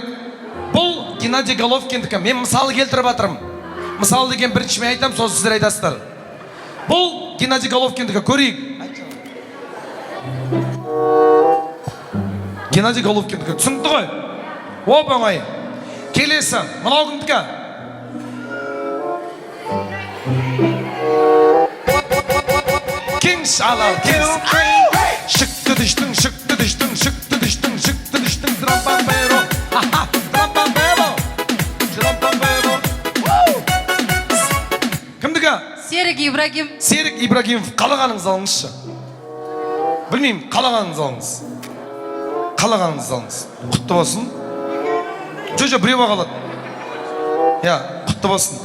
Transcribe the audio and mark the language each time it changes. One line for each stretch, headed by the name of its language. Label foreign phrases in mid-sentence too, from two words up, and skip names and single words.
Kazakh: Бұл Геннадий Головкиндікі. Мен мысалы келтіріп атырым. Мысалы деген бірінші мен айтам, сосын сіздер айтасыздар. Бұл Геннадий Головкиндікі. Көрейік. Геннадий Головкиндікі. Түсінді ғой? Оп, оңай. Келесі. Мынау кімдікі? Kings alal kings. Şıktı düştün. Trampambero. Кімдікі? Серік Ибрагимов. Қалағаныңыз алыңызшы. Білмеймін, қалағаныңыз алыңыз. Құтты болсын. Жо, біреу қалады. Құтты болсын.